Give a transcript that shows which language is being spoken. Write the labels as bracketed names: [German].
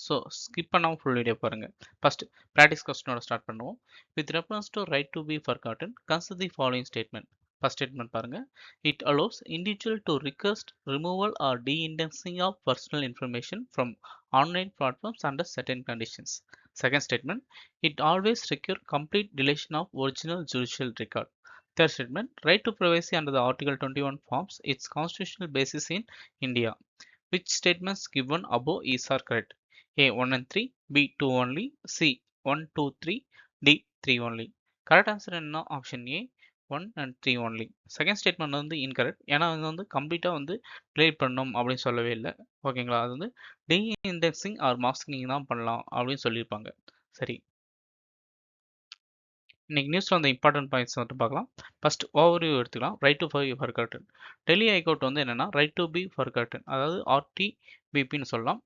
[Tamil] So skip பண்ணாமல் full video பாருங்கள். First practice கொஸ்டினோட start பண்ணுவோம். [English] With reference to right to be forgotten consider the following statement. [Tamil] First statement பாருங்க. [English] It allows individual to request removal or deindexing of personal information from online platforms under certain conditions. Second statement, it always secure complete deletion of original judicial record. Third statement, right to privacy under the Article 21 forms its constitutional basis in India. Which statements given above is are correct? A 1 and 3, B 2 only, C 1, 2, 3, D 3 only. Correct answer என்ன option A 1 and 3 only. [Tamil] Second statement வந்து incorrect. ஏன்னா அது வந்து கம்ப்ளீட்டாக வந்து delete பண்ணணும் அப்படின்னு சொல்லவே இல்லை. ஓகேங்களா? அது வந்து டி இண்டெக்ஸிங் ஆர் மாஸ்கிங் தான் பண்ணலாம் அப்படின்னு சொல்லியிருப்பாங்க. சரி, இன்னைக்கு நியூஸ்ல வந்து இம்பார்ட்டன்ட் பாயிண்ட்ஸ் வந்து பார்க்கலாம். ஃபர்ஸ்ட் ஓவர்வியூ எடுத்துக்கலாம். Right to be forgotten. Delhi high court வந்து என்னன்னா ரைட் டு பி ஃபர்காட்டன், அதாவது ஆர்டிபிபின்னு சொல்லலாம்.